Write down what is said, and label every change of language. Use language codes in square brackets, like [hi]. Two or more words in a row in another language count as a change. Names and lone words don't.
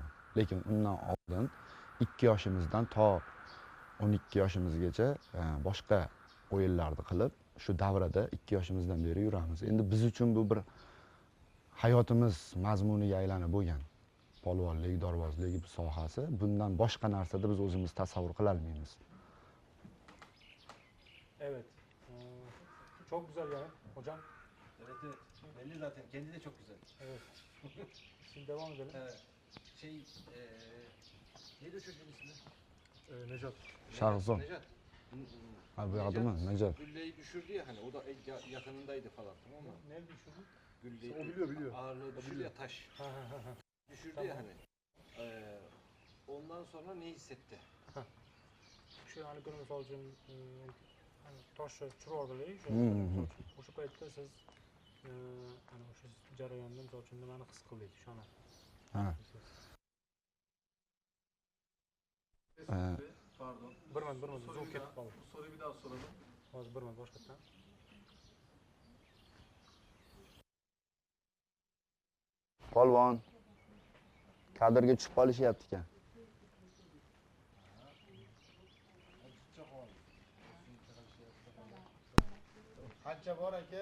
[uz] Lekin undan oldin 2 yoshimizdan to 12 yoshimizgacha boshqa o'yinlarni qilib, shu davrada 2 yoshimizdan beri yuramiz. Endi biz uchun bu bir hayotimiz mazmuniga aylanib bo'lgan. Polvonlik, dorbozlik sohasi, bundan boshqa narsada biz o'zimiz tasavvur qila olmaymiz. [tr] Evet. Çok güzel yani hocam. Evet. Belli zaten. Kendi de çok güzel. Evet. Şimdi devam edelim. Neydi çocuğun ismi? Nejat. Shahzod. Nejat. Ha, bu adı mı? Nejat. Gülleyi düşürdü ya hani, o da yakınındaydı falan, tamam mı? Ne düşürdün? Gülleyi, O biliyor. ağırlığı düşürdü ya, taş. Düşürdü Tamam. ya hani. Ondan sonra ne hissetti? Şu hani günü misal için hani taşı çırordu şu. [uz] O'sha paytda siz hani o'sha jarayonda misal uchun nimani his qildingiz shuni? Ha. Pardon. Bir minut zoom ketib qoldi. [tr] Bu soruyu bir daha soralım. [uz] Hozir bir minut boshqatdan. Polvon kadrga tushib qolishyapti ekan. Qancha bor aka?